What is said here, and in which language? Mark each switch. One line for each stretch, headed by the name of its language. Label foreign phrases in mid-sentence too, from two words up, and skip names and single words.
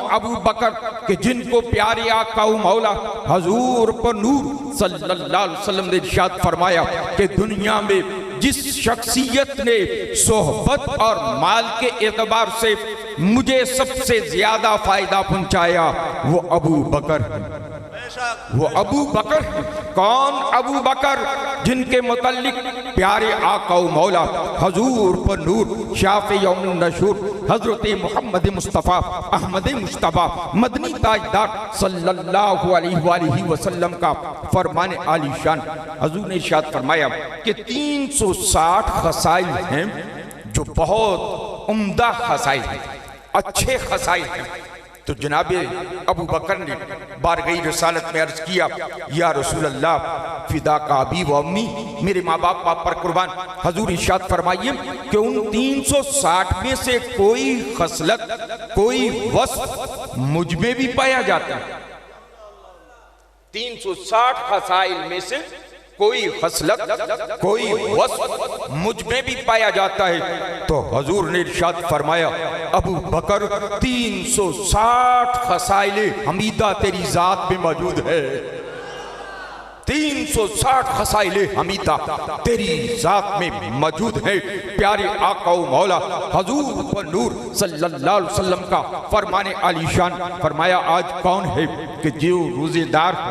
Urdu: ابو بکر کہ جن کو پیارے آقا مولا حضور پرنور
Arabic: صلى الله عليه وسلم
Urdu: نے ارشاد فرمایا کہ دنیا میں جس شخصیت نے صحبت اور مال کے اعتبار سے مجھے سب سے زیادہ فائدہ پہنچایا وہ ابو بکر ہے، وہ ابو بکر ہے. کون؟ ابو بکر جن کے متعلق پیارے آقا مولا حضور پرنور
Arabic: شافع يوم النشور
Urdu: حضرت محمد مصطفیٰ احمد مجتبیٰ مدنی تاجدار
Arabic: صلى الله عليه وسلم
Urdu: کا فرمان عالیشان حضور نے ارشاد فرمایا کہ 360 خصائل ہیں جو بہت عمدہ خصائل ہیں، اچھے خصائل ہیں. تو جناب ابو بکر نے بارگاہِ رسالت میں عرض کیا,
Arabic: يا رسول الله فداك أبي وأمي,
Urdu: میرے ماں باپ پر قربان. حضور ارشاد فرمائیے کہ ان 360 میں سے کوئی خصلت، کوئی وصف مجھ میں بھی پایا جاتا ہے. 360 خصائل میں سے کوئی خصلت، کوئی وصف مجھ میں بھی پایا جاتا ہے. تو حضور نے ارشاد فرمایا, ابو بکر 360 خصائلِ حمیدہ تیری ذات میں موجود ہے. 360 خصائلِ حمیدہ تیری ذات میں موجود ہے. پیارے آقا مولا حضور پرنور
Arabic: صلى الله عليه وسلم
Urdu: کا فرمانِ عالیشان فرمایا، آج کون ہے کہ جو روزہ دار ہے?